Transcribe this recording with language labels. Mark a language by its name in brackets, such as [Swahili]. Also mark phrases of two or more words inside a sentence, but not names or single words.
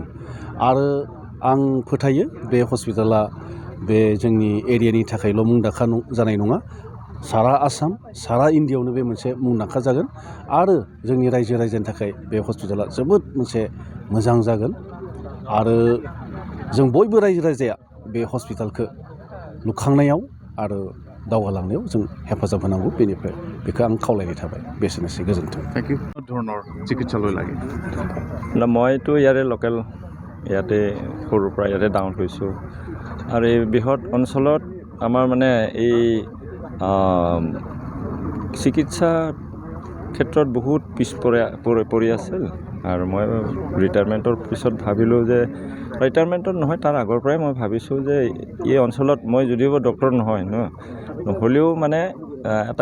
[Bodo] आरो आं फोथायो बे हस्पिटाला बे जोंनि एरियानि थाखायल' मुंदांखा जानाय नङा, सारा आसाम सारा इन्डियायावनो बे मोनसे मुंदांखा जागोन आरो जोंनि रायजो राजानि थाखाय बे हस्पिटाला जोबोद मोनसे मोजां जागोन। आरो जों बयबो रायजो राजाया बे हस्पिटालखौ लुखांनायाव आरो दावगालांनायाव जों हेफाजाब होनांगौ बेनिफ्राय बेखौ आं खावलायनाय थाबाय बेसेनोसै गोजोन्थों [English] thank you [Assamese] ধৰণৰ চিকিৎসালয় লাগে না মইতো ইয়াৰে লোকেল ইয়াতে সৰুৰ পৰা ইয়াতে ডাঙৰ হৈছোঁ আৰু এই বৃহৎ অঞ্চলত আমাৰ মানে এই চিকিৎসা ক্ষেত্ৰত বহুত পিছ পৰি আছিল আৰু মই ৰিটায়াৰমেণ্টৰ পিছত ভাবিলোঁ যে ৰিটায়াৰমেণ্টত নহয় তাৰ আগৰ পৰাই মই ভাবিছোঁ যে এই অঞ্চলত মই যদিও ডক্টৰ নহয় নহ'লেও মানে এটা